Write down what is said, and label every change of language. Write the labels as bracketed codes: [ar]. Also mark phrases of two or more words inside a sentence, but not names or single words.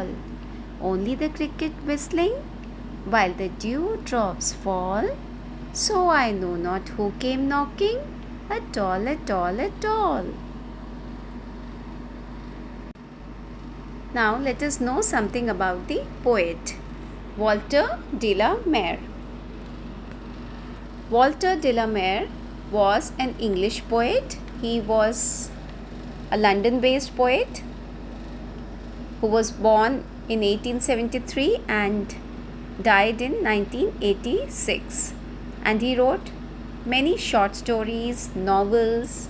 [en] Only the cricket whistling while the dewdrops fall. So I know not who came knocking at all. Now let us know something about the poet Walter de la Mare. Walter de la Mare was an English poet. He was a London-based poet who was born in 1873 and died in 1986, and he wrote many short stories, novels.